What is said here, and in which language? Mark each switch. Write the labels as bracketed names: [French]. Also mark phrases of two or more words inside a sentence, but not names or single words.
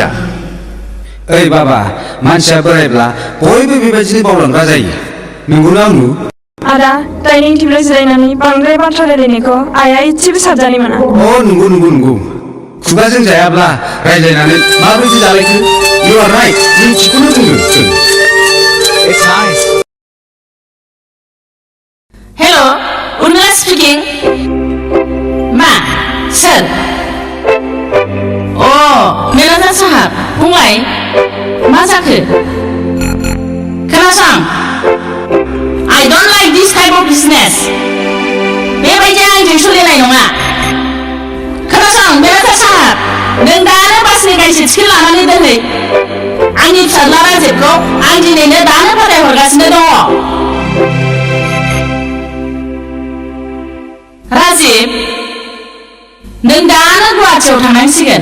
[Bodo] ओइ बाबा मानसिया बोरायब्ला बयबो बेबायदिनो बावलांग्रा जायो. नंगौना आंनु? आदा डाइनिं टेबोलाव जिरायनानै बांद्राय बाथ्रा रायलायनायखौ आइया एसेबो साबजानाय मोना. नंगौ. खुगाजों जायाब्ला रायलायनानै माबायदि जालायखो? [English] You are right. [Bodo] जों थिखौनो बुंदों जों. [English] It's nice. Hello Urmila speaking. [Bodo] मा सोर? मेनेजार साहाब बुंलाय मा जाखो? [English] खोनासं I don't like this type of business. [Bodo] बेबायदि आंजों सोलिनाय नङा. खोनासं मेनेजार साहाब नों दानो बासनि गांसे टिकेट लानानै दोनहै. आंनि फिसाज्ला राजिबखौ आं दिनैनो दानो फाथायहरगासिनो दङ. राजिब नों दानो गुवाहाटियाव थांनांसिगोन.